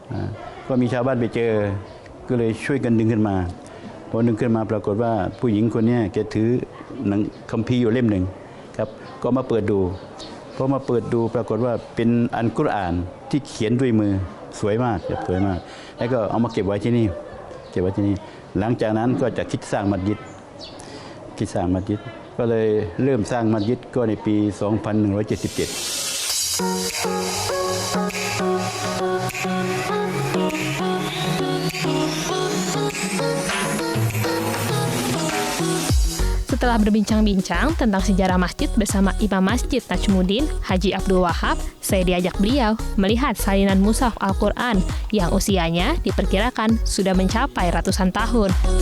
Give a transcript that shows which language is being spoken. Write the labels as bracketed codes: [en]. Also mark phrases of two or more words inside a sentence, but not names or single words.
[th] ก็มีชาวบ้านไปเจอก็เลยช่วยกันดึงขึ้นมาพอดึงขึ้นมาปรากฏว่าผู้หญิงคนนี้แกถือหนังคัมภีร์อยู่เล่มหนึ่งครับก็มาเปิดดูพอมาเปิดดูปรากฏว่าเป็นอัลกุรอานที่เขียนด้วยมือสวยมากสวยมากแล้วก็เอามาเก็บไว้ที่นี่หลังจากนั้นก็จะคิดสร้างมัสยิดก็เลยเริ่มสร้างมัสยิดก็ในปี [id] Setelah berbincang-bincang tentang sejarah masjid bersama Imam Masjid Najmuddin, Haji Abdul Wahab, saya diajak beliau melihat salinan mushaf Al-Quran yang usianya diperkirakan sudah mencapai ratusan tahun.